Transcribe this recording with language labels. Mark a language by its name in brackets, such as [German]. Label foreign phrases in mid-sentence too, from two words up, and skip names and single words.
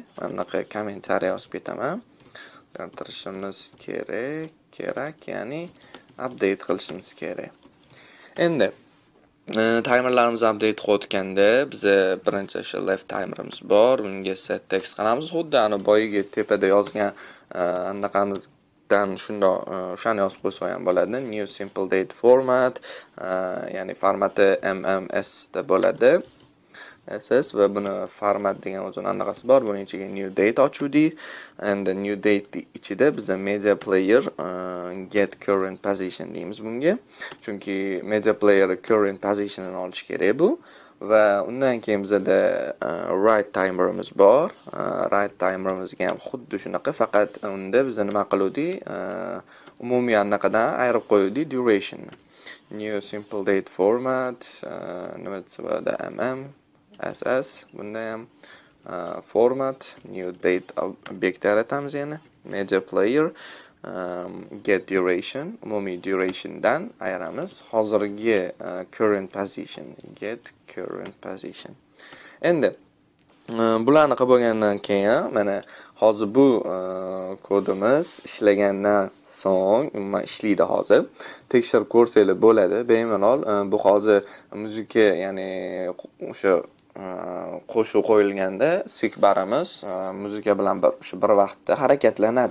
[Uzbek] Mana bunaqa kommentariy yozib ketaman. O'zgartirishimiz kerak, ya'ni update qilishimiz kerak. Endi timerlarimizni update qilayotganda biz birinchi o'sha left timerimiz bor, unga [English] set text [Uzbek] qilamiz. Xuddi ana boyiga tepada yozgan anaqamizdan o'shani yozib qo'ysa ham bo'ladi. [English] New simple date format, [Uzbek] ya'ni formati MMS da bo'ladi. SS va buni format degan o'zini anaqasi bor. Buning ichiga [English] new date [Uzbek] ochuvdik. [English] And the new date [Uzbek] ichida biza [English] media player get current position [Uzbek] deymiz bunga. Chunki [English] media player current positionini [Uzbek] olish kerak bu. Va undan keyin bizada write timerimiz bor. Write timerimizga ham xuddi shunaqa, faqat unda biz nima qiluvdik? Umumiy anaqadan ayirib qo'yuvdik duration. [English] New simple date format, [Uzbek] nima desa SS, bunda ham format, [English] new date [Uzbek] obyekt yaratamiz yana, [English] media player, get duration, [Uzbek] umumiy durationdan ayiramiz. [English] Hozirgi current position, get current position. [Uzbek] Endi bularni qilib bo'lgandan keyin mana hozir bu kodimiz ishlagandan so'ng umuman ishlaydi hozir. Tekshirib ko'rsanglar bo'ladi. Bemalol bu hozir muzika, ya'ni o'sha qo'shiq qo'yilganda sikbarimiz muzika bilan bir vaqtda harakatlanadi.